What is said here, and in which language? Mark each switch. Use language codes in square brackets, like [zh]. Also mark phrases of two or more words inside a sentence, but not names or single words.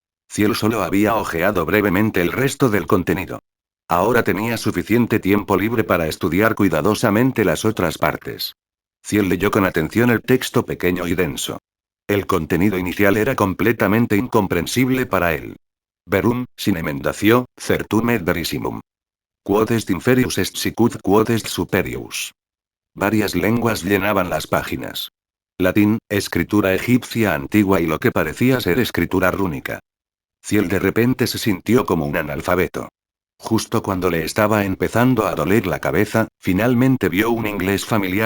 [es] Ciel solo había hojeado brevemente el resto del contenido. Ahora tenía suficiente tiempo libre para estudiar cuidadosamente las otras partes. Ciel leyó con atención el texto pequeño y denso. El contenido inicial era completamente incomprensible para él. [la] Verum, sin emendacio, certum et verissimum. Quod est inferius est sicut quod est superius. [es] Varias lenguas llenaban las páginas. Latín, escritura egipcia antigua y lo que parecía ser escritura rúnica. Ciel de repente se sintió como un analfabeto. Justo cuando le estaba empezando a doler la cabeza, finalmente vio un inglés familiar.